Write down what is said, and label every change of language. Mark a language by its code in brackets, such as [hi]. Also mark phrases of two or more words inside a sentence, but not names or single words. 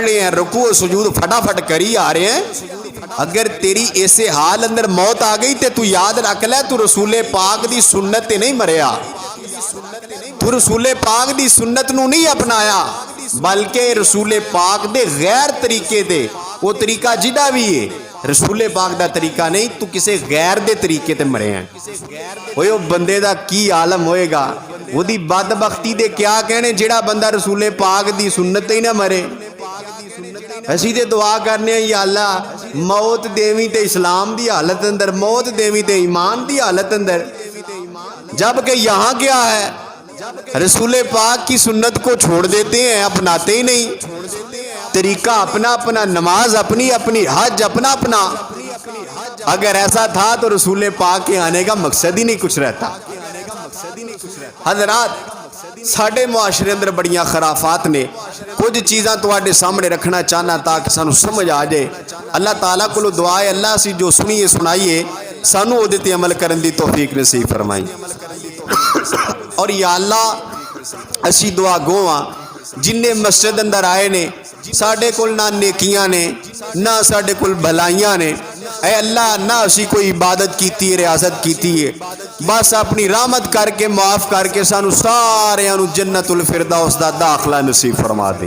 [pa] رہے ہیں، رکوع و سجود فٹافٹ کری آ رہے ہیں، اگر تیری ایسے حال اندر موت آ گئی تے تو یاد رکھ لے تو رسول پاک دی سنت تے نہیں مریا، تو رسول پاک دی سنت نو نہیں اپنایا، بلکہ رسول پاک دے غیر طریقے دے، وہ طریقہ جدا بھی ہے رسول پاک دا طریقہ نہیں، تو کسے غیر دے طریقے تے مرے ہیں. وہ بندے دا کی عالم ہوئے گا، وہ دی بدبختی دے کیا کہنے جڑا بندہ رسول پاک دی سنت ہی نہ مرے. اسی تے دعا کرنے ہیں یا اللہ موت دیویں تے اسلام دی حالت اندر، موت دیویں تے ایمان دی حالت اندر. [ur] جبکہ یہاں کیا ہے، رسول پاک کی سنت کو چھوڑ دیتے ہیں، اپناتے ہی نہیں. طریقہ اپنا اپنا، نماز اپنی اپنی، حج اپنا اپنا. اگر ایسا تھا تو رسول پاک کے آنے کا مقصد ہی نہیں کچھ رہتا. [pa] حضرات ساڈے معاشرے اندر بڑیاں خرافات نے. کچھ چیزاں تواڈے سامنے رکھنا چاہنا تاکہ سانو سمجھ آ جائے. اللہ تعالیٰ کو دعا ہے اللہ اسی جو سنیے سنائیے سانو او دے تے عمل کرن دی توفیق نصیب فرمائی. اور یا اللہ اسی دعا گو ہاں جن مسجد اندر آئے نے، ساڈے کول نہ نیکیاں نے نہ ساڈے کول بھلائیاں نے. اے اللہ نہ اسی کوئی عبادت کیتی ہے، ریاضت کیتی ہے، بس اپنی رحمت کر کے معاف کر کے سانو سارے انو جنت الفردوس دا داخلہ نصیب فرما دیں.